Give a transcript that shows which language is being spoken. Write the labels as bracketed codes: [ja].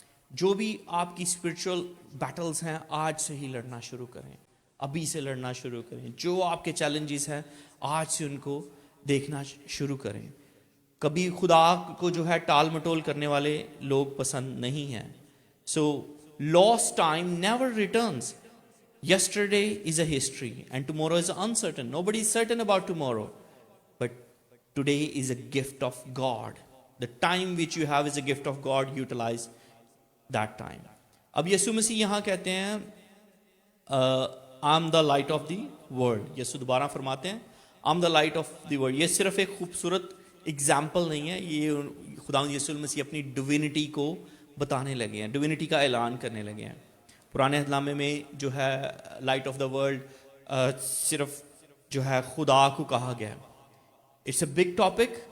[ur] جو بھی آپ کی اسپرچول بیٹلز ہیں آج سے ہی لڑنا شروع کریں، ابھی سے لڑنا شروع کریں. جو آپ کے چیلنجز ہیں آج سے ان کو دیکھنا شروع کریں. کبھی خدا کو جو ہے ٹال مٹول کرنے والے لوگ پسند نہیں ہیں. [en] So last time never returns. Yesterday is a history and tomorrow is uncertain. Nobody is certain about tomorrow. But today is a gift of God. The time which you have is a gift of God. Utilize that time. [ur] اب یسوع مسیح یہاں کہتے ہیں [en] I'm the light of the world. [ur] یسوع دوبارہ فرماتے ہیں [en] I'm the light of the world. [ur] یہ صرف ایک خوبصورت اگزامپل نہیں ہے، یہ خداوند یسوع مسیح اپنی ڈوینٹی کو بتانے لگے ہیں، ڈوینٹی کا اعلان کرنے لگے ہیں. پرانے عہد نامے میں جو ہے لائٹ آف دا ورلڈ صرف جو ہے خدا کو کہا گیا. [en] It's a big topic.